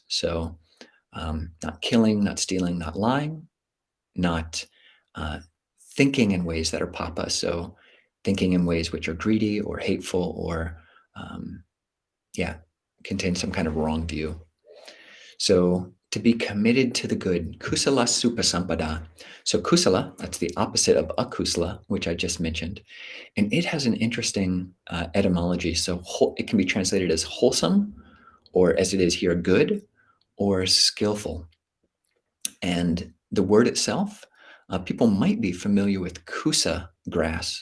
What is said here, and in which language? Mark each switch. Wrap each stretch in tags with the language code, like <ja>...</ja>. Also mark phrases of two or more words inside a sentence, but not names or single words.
<en>So not killing, not stealing, not lying, not thinking in ways that are papa. So thinking in ways which are greedy or hateful or contain some kind of wrong view. So to be committed to the good,</en> <pi>kusala supasampada.</pi> <en>So kusala, that's the opposite of akusala, which I just mentioned. And it has an interesting etymology. So it can be translated as wholesome, or as it is here, good, or skillful. And the word itself, people might be familiar with kusa grass.</en>